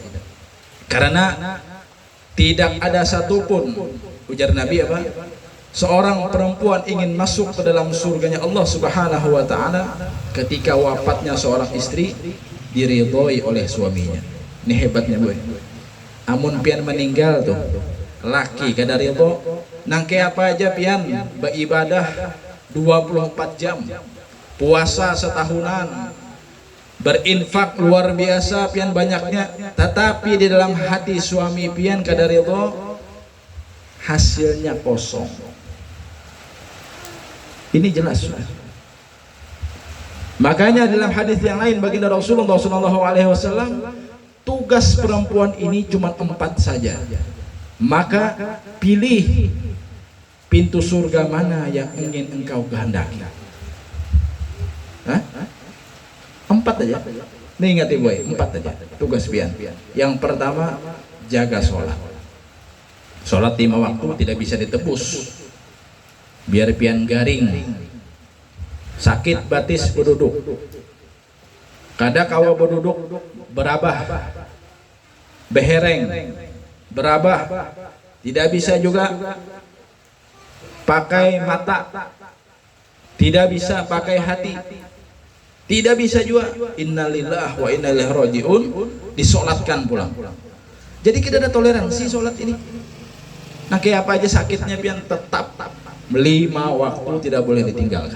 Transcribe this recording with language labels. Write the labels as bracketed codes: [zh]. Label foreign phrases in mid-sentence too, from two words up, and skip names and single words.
[id] Karena tidak ada satupun, ujar Nabi apa? Seorang perempuan ingin masuk ke dalam surganya Allah [ar] سبحانه وتعالى [id] ketika wafatnya seorang istri diridhoi oleh suaminya. Ini hebatnya boy. [bjn] Amun pian meninggal tuh laki kada ridho, nangke apa aja pian beribadah 24 jam, puasa setahunan, berinfak luar biasa pian banyaknya, tetapi di dalam hati suami pian kada ridho, [id] hasilnya kosong. Ini jelas. Makanya dalam hadis yang lain baginda Rasulullah SAW, tugas perempuan ini cuma 4 saja. Maka pilih pintu surga mana yang ingin engkau kehendaki. 4 aja. Nih ingat ibu, 4 aja tugas pian. Yang pertama, jaga sholat. Sholat 5 waktu tidak bisa ditebus. [bjn] Biar pian garing, sakit batis berduduk. Kada kawa berduduk berabah, behereng, berabah. [id] Tidak bisa juga pakai mata, tidak bisa pakai hati, tidak bisa juga [ar] إنا لله وإنا إليه راجعون [id] disolatkan pulang. Jadi kita ada toleransi sholat ini. Nah kayak apa aja sakitnya pian tetap 5 waktu tidak boleh ditinggalkan.